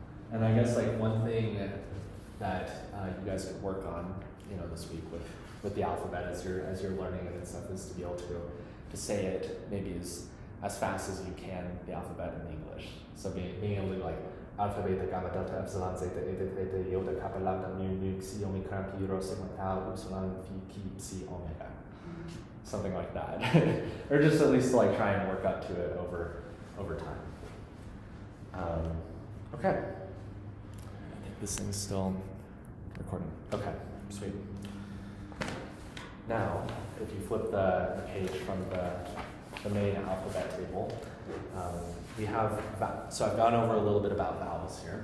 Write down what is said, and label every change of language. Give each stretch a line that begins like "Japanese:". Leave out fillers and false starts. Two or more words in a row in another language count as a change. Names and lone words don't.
English: And I guess like one thing that you guys could work on, this week with the alphabet as you're learning it and stuff is to be able to say it maybe as fast as you can, the alphabet in English. So being able to like alphabet gamma delta epsilon zeta eta theta iota kappa lambda mu nu xi omicron pi rho sigma tau upsilon phi chi psi omega. Something like that. Or just at least to like try and work up to it over time. Okay. I think this thing's still recording. Okay, sweet. Now, if you flip the page from the main alphabet table, we have, so I've gone over a little bit about vowels here.